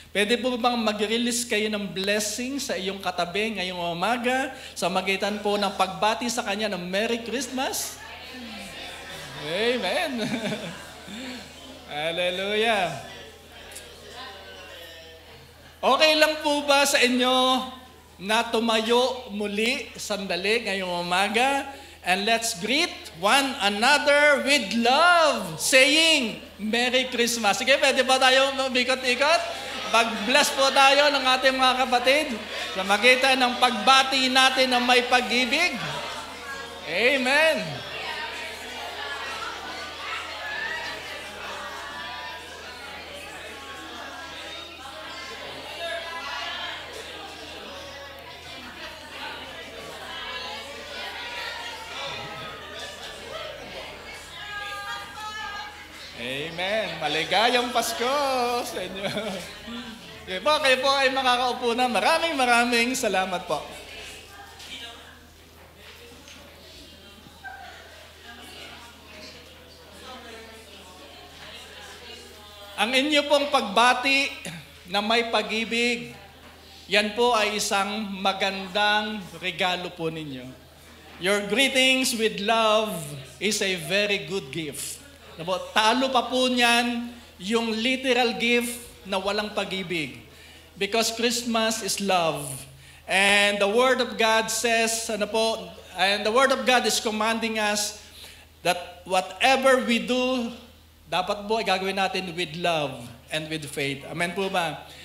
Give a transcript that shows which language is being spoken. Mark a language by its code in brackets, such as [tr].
[tl] Pwede po bang mag-release kayo ng blessing sa iyong katabi ngayong umaga sa magitan po ng pagbati sa kanya ng Merry Christmas? Amen. Hallelujah. Okay lang po ba sa inyo na tumayo muli sandali ngayong umaga? [en] And let's greet one another with love, saying, Merry Christmas. [tl] Sige, pwede ba tayo bikot-ikot? Pag-bless po tayo ng ating mga kapatid sa magitan ng pagbati natin ng may pag-ibig. Amen. Amen. Maligayang Pasko sa inyo. Kayo po ay makakaupo na. Maraming salamat po. Ang inyo pong pagbati na may pag-ibig, yan po ay isang magandang regalo po ninyo. [en] Your greetings with love is a very good gift. [tl] Talo pa po niyan yung literal gift na walang pag-ibig. [en] Because Christmas is love. And the Word of God says, and the Word of God is commanding us that whatever we do, [tl] dapat po ay gagawin natin [en] with love and with faith. [tl] Amen po ba?